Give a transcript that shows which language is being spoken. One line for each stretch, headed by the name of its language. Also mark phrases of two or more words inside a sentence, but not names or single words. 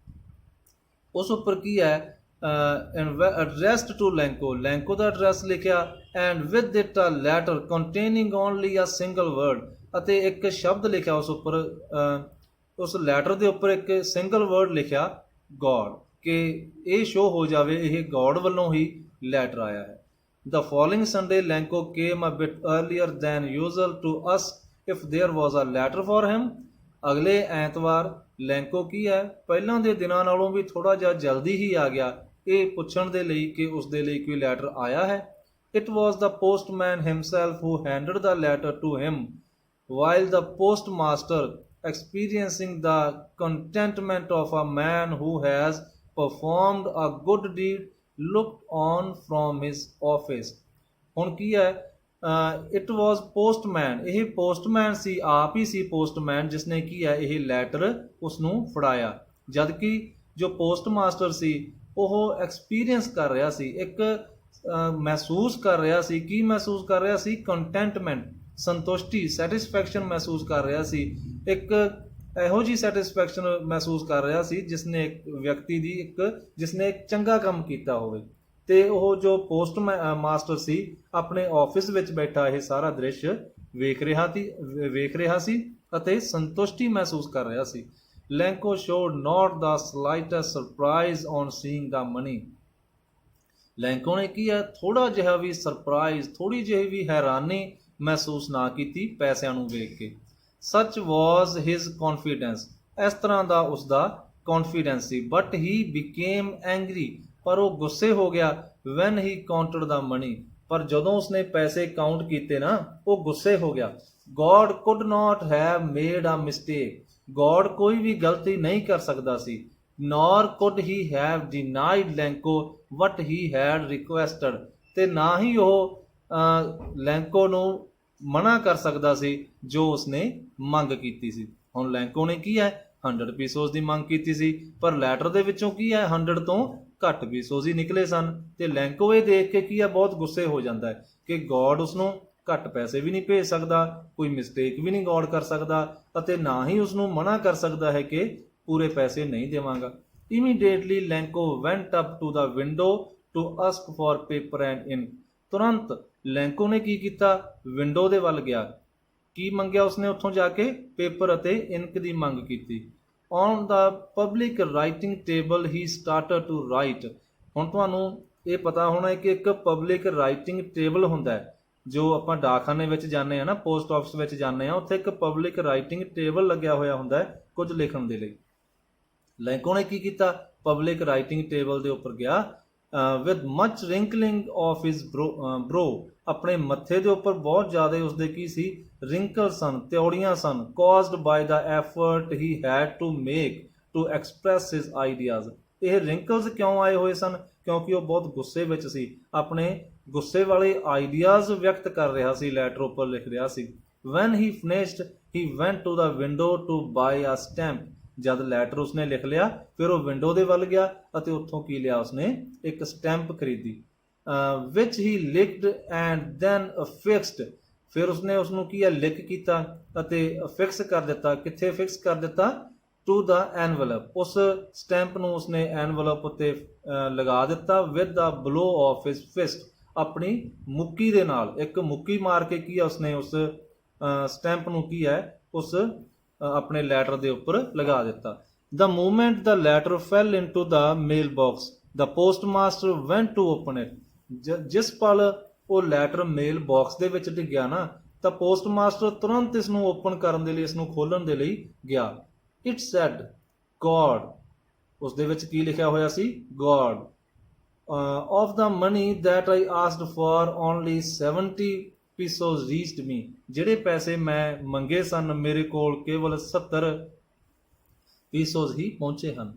Punjabi: ਉਸ ਉੱਪਰ ਕੀ ਹੈ,
English: addressed to
Punjabi: ਲੈਂਕੋ, ਲੈਂਕੋ ਦਾ ਐਡਰੈਸ ਲਿਖਿਆ,
English: and with it a letter containing only a single word,
Punjabi: ਅਤੇ ਇੱਕ ਸ਼ਬਦ ਲਿਖਿਆ ਉਸ ਉੱਪਰ, ਉਸ ਲੈਟਰ ਦੇ ਉੱਪਰ ਇੱਕ
English: single word
Punjabi: ਲਿਖਿਆ ਗੋਡ, ਕਿ ਇਹ ਸ਼ੋ ਹੋ ਜਾਵੇ ਇਹ ਗੋਡ ਵੱਲੋਂ ਹੀ ਲੈਟਰ ਆਇਆ ਹੈ।
English: The following Sunday, Lenko came a bit earlier than usual to ask if there was a letter for him.
Punjabi: ਅਗਲੇ ਐਤਵਾਰ ਲੈਂਕੋ ਕੀ ਹੈ ਪਹਿਲਾਂ ਦੇ ਦਿਨਾਂ ਨਾਲੋਂ ਵੀ ਥੋੜਾ ਜਿਹਾ ਜਲਦੀ ਹੀ ਆ ਗਿਆ ਇਹ ਪੁੱਛਣ ਦੇ ਲਈ ਕਿ ਉਸ ਦੇ ਲਈ ਕੋਈ ਲੈਟਰ ਆਇਆ ਹੈ.
English: It was the postman himself who handed the letter to him. While the postmaster, experiencing the contentment of a man who has performed a good deed, looked on from his office.
Punjabi: ਹੁਣ ਕੀ ਹੈ
English: it was postman
Punjabi: ਇਹ ਪੋਸਟਮੈਨ ਸੀ ਆਪ ਹੀ ਸੀ ਪੋਸਟਮੈਨ ਜਿਸਨੇ ਕੀ ਹੈ ਇਹ ਲੈਟਰ ਉਸ ਨੂੰ ਫੜਾਇਆ ਜਦ ਕਿ ਜੋ ਪੋਸਟ ਮਾਸਟਰ ਸੀ ਉਹ ਐਕਸਪੀਰੀਅੰਸ ਕਰ ਰਿਹਾ ਸੀ ਇੱਕ ਮਹਿਸੂਸ ਕਰ ਰਿਹਾ ਸੀ ਕੀ ਮਹਿਸੂਸ ਕਰ ਰਿਹਾ ਸੀ ਕੰਟੈਂਟਮੈਂਟ ਸੰਤੁਸ਼ਟੀ ਸੈਟਿਸਫੈਕਸ਼ਨ ਮਹਿਸੂਸ ਕਰ ਰਿਹਾ ਸੀ ਇੱਕ ਇਹੋ ਜਿਹੀ ਸੈਟਿਸਫੈਕਸ਼ਨ ਮਹਿਸੂਸ ਕਰ ਰਿਹਾ ਸੀ ਜਿਸਨੇ ਇੱਕ ਵਿਅਕਤੀ ਦੀ ਜਿਸਨੇ ਇੱਕ ਚੰਗਾ ਕੰਮ ਕੀਤਾ ਹੋਵੇ ਤੇ ਉਹ ਜੋ ਪੋਸਟ ਮਾਸਟਰ ਸੀ ਆਪਣੇ ਆਫਿਸ ਵਿੱਚ ਬੈਠਾ ਇਹ ਸਾਰਾ ਦ੍ਰਿਸ਼ ਵੇਖ ਰਿਹਾ ਸੀ ਅਤੇ ਸੰਤੁਸ਼ਟੀ ਮਹਿਸੂਸ ਕਰ ਰਿਹਾ ਸੀ.
English: ਲੈਂਕੋ showed not the slightest surprise on seeing the money.
Punjabi: ਲੈਂਕੋ ਨੇ ਕੀ ਹੈ ਥੋੜਾ ਜਿਹਾ ਵੀ ਸਰਪ੍ਰਾਈਜ਼ ਥੋੜੀ ਜਿਹੀ ਵੀ ਹੈਰਾਨੀ ਮਹਿਸੂਸ ਨਾ ਕੀਤੀ ਪੈਸਿਆਂ ਨੂੰ ਵੇਖ ਕੇ.
English: Such was his confidence.
Punjabi: ਇਸ ਤਰ੍ਹਾਂ ਦਾ ਉਸਦਾ ਕੌਨਫੀਡੈਂਸ ਸੀ.
English: But he became angry.
Punjabi: ਪਰ ਉਹ ਗੁੱਸੇ ਹੋ ਗਿਆ
English: when he counted the money.
Punjabi: ਪਰ ਜਦੋਂ ਉਸਨੇ ਪੈਸੇ ਕਾਊਂਟ ਕੀਤੇ ਨਾ ਉਹ ਗੁੱਸੇ ਹੋ ਗਿਆ.
English: God could not have made a mistake.
Punjabi: God ਕੋਈ ਵੀ ਗਲਤੀ ਨਹੀਂ ਕਰ ਸਕਦਾ ਸੀ.
English: Nor could he have denied Lenko what he had requested.
Punjabi: ਤੇ ਨਾ ਹੀ ਉਹ ਲੈਂਕੋ ਨੂੰ ਮਨਾ ਕਰ ਸਕਦਾ ਸੀ ਜੋ ਉਸਨੇ ਮੰਗ ਕੀਤੀ ਸੀ. ਹੁਣ ਲੈਂਕੋ ਨੇ ਕੀ ਹੈ 100 ਪੀਸੋਸ ਦੀ ਮੰਗ ਕੀਤੀ ਸੀ ਪਰ ਲੈਟਰ ਦੇ ਵਿੱਚੋਂ ਕੀ ਹੈ 100 ਤੋਂ ਘੱਟ ਪੀਸੋਸ ਹੀ ਨਿਕਲੇ ਸਨ ਤੇ ਲੈਂਕੋ ਇਹ ਦੇਖ ਕੇ ਕੀ ਹੈ ਬਹੁਤ ਗੁੱਸੇ ਹੋ ਜਾਂਦਾ ਹੈ ਕਿ ਗੋਡ ਉਸਨੂੰ ਘੱਟ ਪੈਸੇ ਵੀ ਨਹੀਂ ਭੇਜ ਸਕਦਾ ਕੋਈ ਮਿਸਟੇਕ ਵੀ ਨਹੀਂ ਗੋਡ ਕਰ ਸਕਦਾ ਅਤੇ ਨਾ ਹੀ ਉਸਨੂੰ ਮਨਾ ਕਰ ਸਕਦਾ ਹੈ ਕਿ ਪੂਰੇ ਪੈਸੇ ਨਹੀਂ ਦੇਵਾਂਗਾ.
English: Immediately Lenko went up to the window to ask for paper and ink.
Punjabi: ਤੁਰੰਤ ਲੈਂਕੋ ਨੇ ਕੀ ਕੀਤਾ ਵਿੰਡੋ ਦੇ ਵੱਲ ਗਿਆ ਕੀ ਮੰਗਿਆ ਉਸਨੇ ਉੱਥੋਂ ਜਾ ਕੇ ਪੇਪਰ ਅਤੇ ਇਨਕ ਦੀ ਮੰਗ ਕੀਤੀ.
English: On the public writing table he started to write.
Punjabi: ਹੁਣ ਤੁਹਾਨੂੰ ਇਹ ਪਤਾ ਹੋਣਾ ਹੈ ਕਿ ਇੱਕ
English: public writing table
Punjabi: ਹੁੰਦਾ ਹੈ ਜੋ ਆਪਾਂ ਡਾਕਖਾਨੇ ਵਿੱਚ ਜਾਂਦੇ ਆ ਨਾ ਪੋਸਟ ਆਫਿਸ ਵਿੱਚ ਜਾਂਦੇ ਆ ਉੱਥੇ ਇੱਕ
English: public writing table
Punjabi: ਲੱਗਿਆ ਹੋਇਆ ਹੁੰਦਾ ਹੈ ਕੁਝ ਲਿਖਣ ਦੇ ਲਈ. ਲੈਂਕੋ ਨੇ ਕੀ ਕੀਤਾ
English: public writing table
Punjabi: ਦੇ ਉੱਪਰ ਗਿਆ
English: with much wrinkling of his brow.
Punjabi: ਆਪਣੇ ਮੱਥੇ ਦੇ ਉੱਪਰ ਬਹੁਤ ਜ਼ਿਆਦਾ ਉਸਦੇ ਕੀ ਸੀ ਰਿੰਕਲ ਸਨ ਤਿਉੜੀਆਂ ਸਨ
English: caused by the effort he had to make to express his ideas.
Punjabi: ਇਹ ਰਿੰਕਲਸ ਕਿਉਂ ਆਏ ਹੋਏ ਸਨ ਕਿਉਂਕਿ ਉਹ ਬਹੁਤ ਗੁੱਸੇ ਵਿੱਚ ਸੀ ਆਪਣੇ ਗੁੱਸੇ ਵਾਲੇ ਆਈਡੀਆਜ਼ ਵਿਅਕਤ ਕਰ ਰਿਹਾ ਸੀ ਲੈਟਰ ਉੱਪਰ ਲਿਖ ਰਿਹਾ ਸੀ.
English: when he finished he went to the window to buy a stamp.
Punjabi: ਜਦ ਲੈਟਰ ਉਸਨੇ ਲਿਖ ਲਿਆ ਫਿਰ ਉਹ ਵਿੰਡੋ ਦੇ ਵੱਲ ਗਿਆ ਅਤੇ ਉੱਥੋਂ ਕੀ ਲਿਆ ਉਸਨੇ ਇੱਕ ਸਟੈਂਪ ਖਰੀਦੀ
English: which he licked and then affixed.
Punjabi: ਫਿਰ ਉਸਨੇ ਉਸਨੂੰ ਕੀ ਹੈ ਲਿਕ ਕੀਤਾ ਅਤੇ ਫਿਕਸ ਕਰ ਦਿੱਤਾ ਕਿੱਥੇ ਫਿਕਸ ਕਰ ਦਿੱਤਾ
English: to the envelope
Punjabi: ਉਸ ਸਟੈਂਪ ਨੂੰ ਉਸਨੇ ਐਨਵਲਪ ਉੱਤੇ ਲਗਾ ਦਿੱਤਾ
English: with the blow of his fist.
Punjabi: ਆਪਣੀ ਮੁੱਕੀ ਦੇ ਨਾਲ ਇੱਕ ਮੁੱਕੀ ਮਾਰ ਕੇ ਕੀ ਹੈ ਉਸਨੇ ਉਸ ਸਟੈਂਪ ਨੂੰ ਕੀ ਹੈ ਉਸ ਆਪਣੇ ਲੈਟਰ ਦੇ ਉੱਪਰ ਲਗਾ ਦਿੱਤਾ.
English: The moment the letter fell into the mailbox, the postmaster went to open it.
Punjabi: ਜਿਸ ਪਲ ਉਹ ਲੈਟਰ ਮੇਲ ਬਾਕਸ ਦੇ ਵਿੱਚ ਡਿੱਗਿਆ ਨਾ ਤਾਂ ਪੋਸਟਮਾਸਟਰ ਤੁਰੰਤ ਇਸ ਨੂੰ ਓਪਨ ਕਰਨ ਦੇ ਲਈ ਇਸ ਨੂੰ ਖੋਲ੍ਹਣ ਦੇ ਲਈ ਗਿਆ.
English: It said God.
Punjabi: ਉਸ ਦੇ ਵਿੱਚ ਕੀ ਲਿਖਿਆ ਹੋਇਆ ਸੀ God.
English: Of the money that I asked for only 70 pesos reached me.
Punjabi: ਜਿਹੜੇ ਪੈਸੇ ਮੈਂ ਮੰਗੇ ਸਨ ਮੇਰੇ ਕੋਲ ਕੇਵਲ 70 ਪੀਸੋਸ ਹੀ ਪਹੁੰਚੇ ਹਨ.